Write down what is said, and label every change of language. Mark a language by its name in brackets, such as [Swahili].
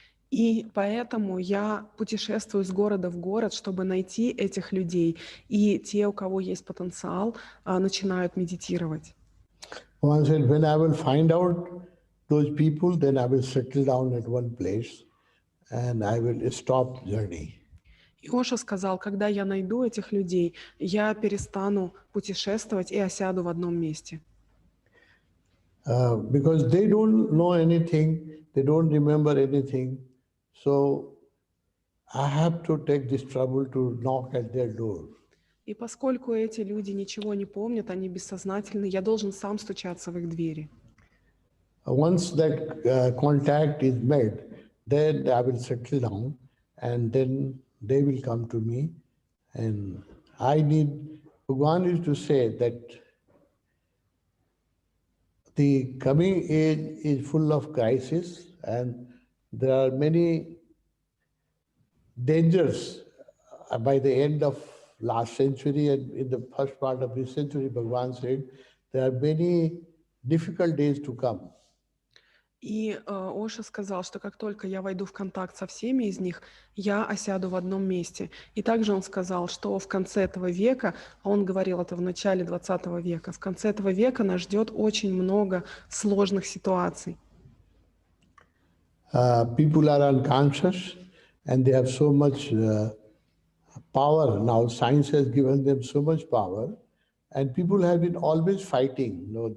[Russian] И поэтому я путешествую с города в город, чтобы найти этих людей. И те, у кого есть потенциал, начинают медитировать. [English] One said, when I will find out those people, then I will settle down at one place and I will stop journey. [Russian] И Оша сказал, когда я найду этих людей, я перестану путешествовать и осяду в одном месте. [English] Because they don't know anything, they don't remember anything. So I have to take this trouble to knock at their door. [Russian] И поскольку эти люди ничего не помнят, они бессознательны, я должен сам стучаться в их двери. [English] Once that contact is made, then I will settle down and then they will come to me. And Bhagavan is to say that the coming age is full of crisis and there are many dangers. By the end of last century and in the first part of this century, Bhagavan said, there are many difficult days to come. [Russian] И Оша сказал, что как только я войду в контакт со всеми из них, я осяду в одном месте. И также он сказал, что в конце этого века, а он говорил это в начале 20 века, в конце этого века нас ждет очень много сложных ситуаций. [English] People are unconscious and they have so much power. Now science has given them so much power and people have been always fighting.